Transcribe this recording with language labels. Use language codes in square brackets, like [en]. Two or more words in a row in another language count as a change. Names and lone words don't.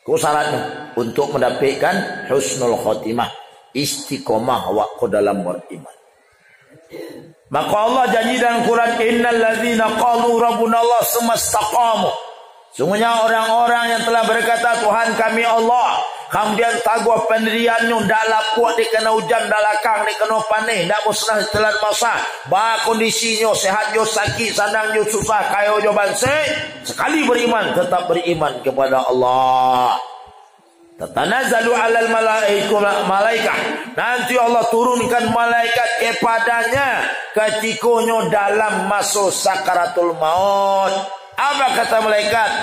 [id] Ku syaratnya untuk mendapatkan husnul khotimah, istiqomah waktu dalam beriman. Maka Allah janji dalam Quran, [ar] إن الذين قالوا ربنا الله ثم استقاموا. [id] Sungguhnya orang-orang yang telah berkata Tuhan kami Allah, kemudian taguh pendiriannya [min] ndak lapuak dikena hujan, ndak lakang dikena panih, ndak musnah telan masa, bah kondisinya sehat jo sakit, sandang jo susah, kayo jo banse, [id] sekali beriman tetap beriman kepada Allah. [ar] تتنزل على الملائكة. [id] Nanti Allah turunkan malaikat kepadanya ketikanya dalam masa sakaratul maut. Apa kata malaikat?